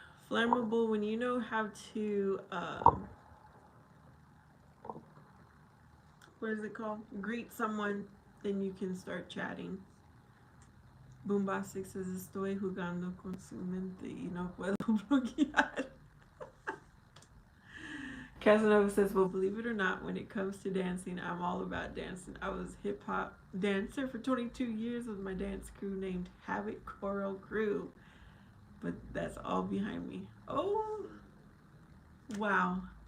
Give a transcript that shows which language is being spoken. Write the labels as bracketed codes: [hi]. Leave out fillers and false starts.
[en] Flammable, when you know how to, what is it called? Greet someone, then you can start chatting. [es] Bombastic [en] says, [es] estoy jugando con su mente y no puedo bloquear. [en] Casanova says, well, believe it or not, when it comes to dancing, I'm all about dancing. I was hip hop dancer for 22 years with my dance crew named Havoc Choral Crew. But that's all behind me. Oh, wow.